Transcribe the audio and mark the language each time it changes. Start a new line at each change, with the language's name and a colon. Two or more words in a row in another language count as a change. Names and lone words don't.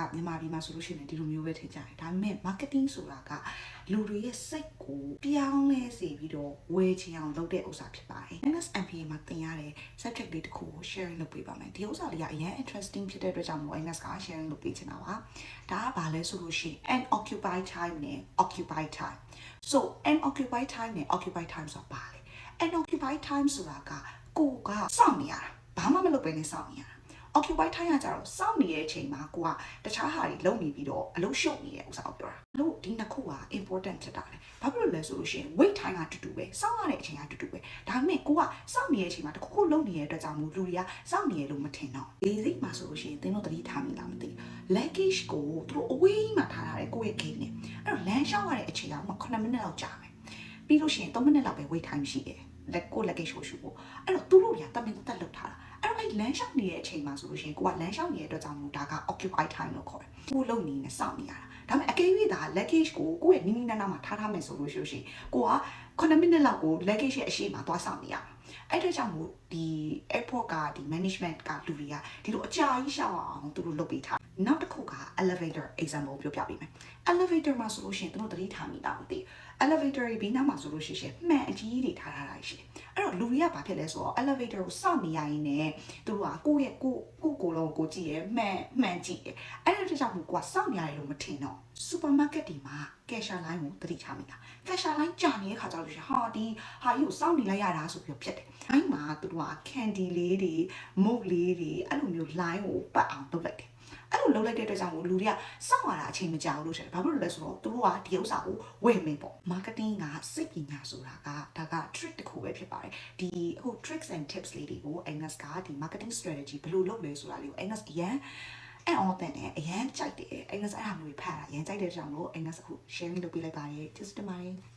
Burmese: မြန်မာပြည်မှာဆိုလို့ရှိရင်ဒီလိုမျိုးပဲထင်ကြတယ်ဒါပေမဲ့ marketing ဆိုတာကလူတွေရဲ့စိတ်ကိုပြောင်းလဲစေပြီးတော့ဝယ်ချင်အောင်လုပ်တဲ့ဥစ္စာဖြစ်ပါတယ် NSMPA မှာသင်ရတဲ့ subject လေးတစ်ခုကို sharing လုပ်ပေးပါမယ်ဒီဥစ္စာလေးကအရင် interesting ဖြစ်တဲ့အတွက်ကြောင့်မို့ NS က sharing လုပ်ပေးချင်တာပါဒါကဘာလဲဆိုလို့ရှိရင်
English: unoccupied time
Burmese: နဲ့
English: occupied time so unoccupied time
Burmese: နဲ့
English: occupied time
Burmese: ဆိုတာဘာလဲ
English: unoccupied time
Burmese: ဆိုတာကကိုကစောင့်နေရတာဘာမှမလုပ်ဘဲနဲ့စော င့်နေရတာ
English: occupied time
Burmese: ကကြတော့စောင့်နေတဲ့အချိန်မှာကိုကတခြားဟာတွေလုပ်နေပြီးတော့အလုပ်ရှုပ်နေတဲ့ဥစ္စာကိုပြောတာလို့ဒီနှစ်ခုက important ဖြစ်တာလေဘာဖြစ်လို့လဲဆိုလို့ရှိရင်
English: wait time
Burmese: ကတူတူပဲစောင့်ရတဲ့အချိန်ကတူတူပဲဒါပေမဲ့ကိုကစောင့်နေတဲ့အချိန်မှာတခုခုလုပ်နေတဲ့အတွက်ကြောင့်မို့လူတွေကစောင့်နေရလို့မထင်တော့လေစိတ်မှာဆိုလို့ရှိရင်သင်တို့သတိထားမိလားမသိဘူး luggage ကိုသူတို့အဝေးမှာထားထားတယ်ကိုယ့်ရဲ့ gate နဲ့အဲ့ တော့လမ်းလျှောက်ရတဲ့အချိန်က9မိနစ်လောက်ကြာမယ်ပြီးလို့ရှိရင်3မိနစ်လောက်ပဲ
English: wait time
Burmese: ရှိတယ်ကို luggage ကိုရှုပ်ဖို့အဲ့တော့သူတို့တွေကတမင်တက်လုပ်ထားတာအဲ့တော့လမ်းလျှောက်နေတဲ့အချိန်မှာဆိုလို့ရှိရင်ကိုကလမ်းလျှောက်နေတဲ့အတွက်ကြောင့်မို့ဒါက
English: occupied time
Burmese: လို့ခေါ်တယ်ကိုလုံနေနဲ့စောင့်နေရတာဒါပေမဲ့အကယ်၍ဒါ luggage ကိုကိုယ့်ရဲ့နီးနီးနားနားမှာထားထားမယ်ဆိုလို့ရှိရင် ကိုက9မိနစ်လောက်ကို luggage ရဲ့အရှိမှာသွားစောင့်နေရမှာအဲ့ဒါကြောင့်မို့ဒီ airport ကဒီ management ကလူတွေကဒီလိုအကြာကြီးရှောက်အောင်သူတို့လုပ်ပေးထားနောက်တစ်ခုက
English: elevator example
Burmese: ပြောပြပေးမယ် elevator မှာဆိုလို့ရှိရင်သူတို့သတိထားမိတာမသိ elevator ဘေးနားမှာဆိုလို့ရှိရင်မှန်အကြီးတွေထားတာရှိတယ်အဲ့တော့လူတွေကဘာဖြစ်လဲဆိုတော့ elevator ကိုစောင့်နေရရင်လည်းသူတို့ကကိုယ့်ရဲ့ကိုလုံးကိုကြည့်ရမှန်ကြည့်ရအဲ့ဒါကြောင့် မို့ကိုကစောင့်နေရတယ်လို့မထင်တော့ supermarket ဒီမှာ
English: cashier line
Burmese: ကိုသတိထားမိတာ
English: cashier line
Burmese: ကြာနေတဲ့ခါကျလို့ရှိရင်ဟာဒီဟာကြီးကိုစောင့်နေလိုက်ရတာ ဆိုပြီးဖြစ်တယ်အဲ့မှာသူတို့က candy လေးတွေ mug လေးတွေအဲ့လိုမျိုး line ကိုပတ်အောင်လုပ်လိုက်တယ်အဲ့လိုလုပ်လိုက်တဲ့အတွက်ကြောင့်လူတွေကစောင့်ရတာအချိန်မကြာဘူးလို့ထင်တယ်ဘာဖြစ်လို့လဲဆိုတော့သူတို့ကဒီဥစ္စာကိုဝယ်မယ်ပေါ့ marketing ကစိတ်ပညာဆိုတာကဒါက trick တစ်ခုပဲဖြစ်ပါတယ်ဒီဟို
English: tricks and tips
Burmese: လေးတွေကို Agnes ကဒီ
English: marketing strategy
Burmese: ဘယ်လိုလုပ်လဲဆိုတာလေးကို Agnes အရန်အော်တဲ့နဲ့အရန်ကြိုက်တယ် Agnes အဲ့ဒါမျိုးဖတ်တာအရန်ကြိုက်တဲ့ကြောင့်လို့ Agnes အခု sharing လုပ်ပေးလိုက်ပါတယ်ကျေးဇူးတင်ပါတယ်